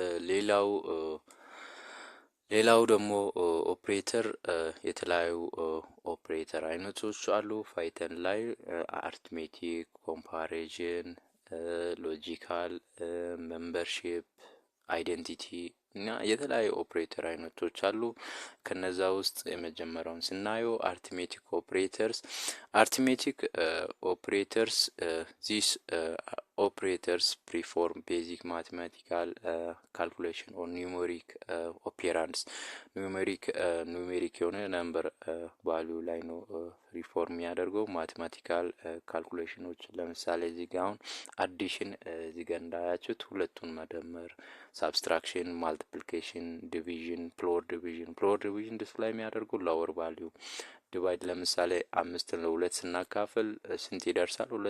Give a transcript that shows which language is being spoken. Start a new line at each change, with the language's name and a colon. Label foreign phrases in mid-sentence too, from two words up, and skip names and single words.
Amharic: ሌላው ደግሞ ኦፕሬተር የተለያዩ ኦፕሬተር አይነቶች አሉ። ፓይተን ላይ
English: arithmetic, comparison, logical, membership, identity
Amharic: እና የተለያዩ ኦፕሬተር አይነቶች አሉ። ከነዛ ውስጥ የመጀመሪያውን ስናየው አርትሜቲክ
English: operators this operators perform basic mathematical calculation on numeric operands ኑሜሪክ
Amharic: የሆነ
English: number value
Amharic: ላይ ነው ሪፎርም ያደርገው
English: mathematical calculations።
Amharic: ለምሳሌ እዚህ ጋር አሁን አዲሽን እዚህ ጋር እንዳያችሁት ሁለቱን መደመር፣
English: subtraction, multiplication, division, floor division display
Amharic: የሚያደርገው
English: lower value divide
Amharic: ለምሳሌ 5 ለ2 ስናካፍል ስንት ይደርሳል?